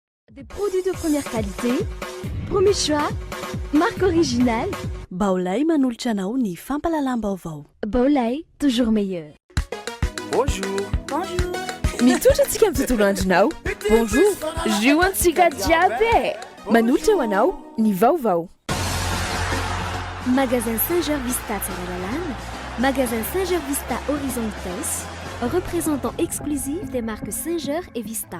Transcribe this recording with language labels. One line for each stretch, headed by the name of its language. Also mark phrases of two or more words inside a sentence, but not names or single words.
French: Des produits de première qualité, premier choix, marque originale.
Malagasy: Baolay manolotra anao ny fampalalam-baovao. Baolay,
French: toujours meilleur. Bonjour. Bonjour.
Malagasy: Mitotro antsika amin'ny tontolo andronao. Bonjour. Jio antsika jiaby. Manolotra ho anao ny vaovao.
French: Magasin Saint-Gervais-Vista Tsaralalana, magasin Saint-Gervais-Vista Horizon Itos, représentant exclusif des marques Saint-Ger et Vista.